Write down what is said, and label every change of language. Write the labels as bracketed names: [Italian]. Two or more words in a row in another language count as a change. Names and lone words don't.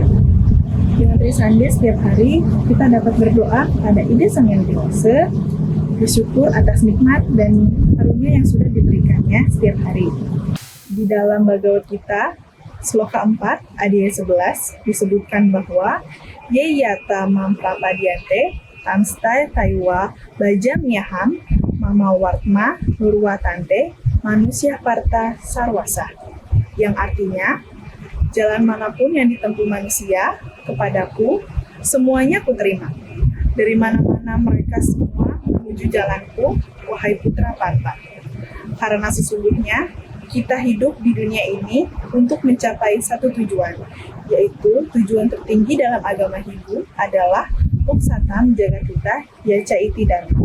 [Indonesian] Dengan Trisandya setiap hari, kita dapat berdoa kepada Ida Sang Hyang Widi Wangsa, bersyukur atas nikmat dan karunia yang sudah diberikannya setiap hari. Di dalam Bhagavad Gita, Sloka 4, Adhyaya 11, disebutkan bahwa [Sanskrit] Yeyata mamprapadyante tamstai taiwa bajamyaham mama wartma nurwatante manusia parta sarwasa. [Indonesian] Yang artinya, jalan manapun yang ditempuh manusia kepadaku, semuanya kuterima. Dari mana-mana mereka semua menuju jalanku, wahai putra Parta. Karena sesungguhnya kita hidup di dunia ini untuk mencapai satu tujuan, yaitu tujuan tertinggi dalam agama Hindu adalah [Sanskrit] Moksatam Jagatita Yaca Iti Dharma.